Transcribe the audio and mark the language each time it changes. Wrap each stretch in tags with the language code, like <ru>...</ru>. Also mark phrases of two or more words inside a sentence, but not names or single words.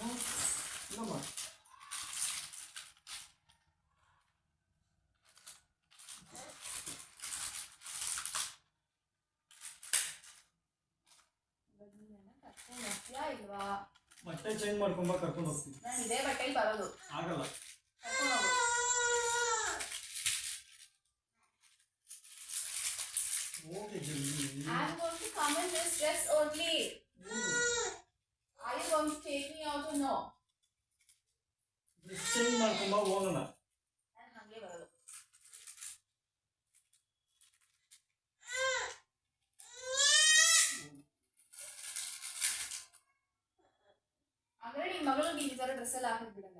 <te>ఇల్లమ్మా</te> <kn>ಇಲ್ವಾ? ಬಟ್ಟೆ ಚೇಂಜ್ ಮಾಡ್ಕೊಂಬ, ಕರ್ಕೊಂಡು ಹೋಗ್ತೀನಿ. ನಾನು ಇದೇ ಬಟ್ಟೆಲಿ ಬರೋದು. ಆಗಲ್ಲ, ಕರ್ಕೊಂಡು ಹೋಗು. ಹೋಗಿ ಜಲ್ದಿ.</kn> <en>I am going to come in this dress only. Are you going to take me out or no? dress change</en> <kn>ಮಾಡ್ಕೊಂಬ, ಹೋಗೋಣ. ನಾನು ಹಂಗೆ ಬರೋದು. ಅಂದ್ರೆ ನಿನ್ ಮಗಳು ಈ ತರ ಡ್ರೆಸ್ ಎಲ್ಲ ಹಾಕಕ್ ಬಿಡಲ್ಲ.</kn>